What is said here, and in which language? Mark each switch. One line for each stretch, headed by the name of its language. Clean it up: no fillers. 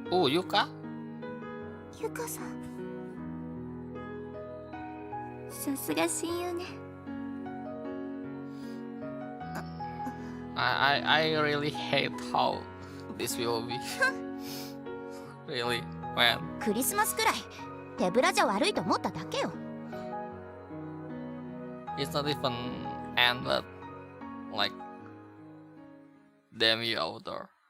English: Oh, Yuka?
Japanese: ゆかさん。さすが親友ね。
English: I really hate how this will be. Really, man.
Japanese: クリスマスくらい手ぶらじゃ悪いと思っただけよ。
English: It's not even end, but like, damn you outdoor.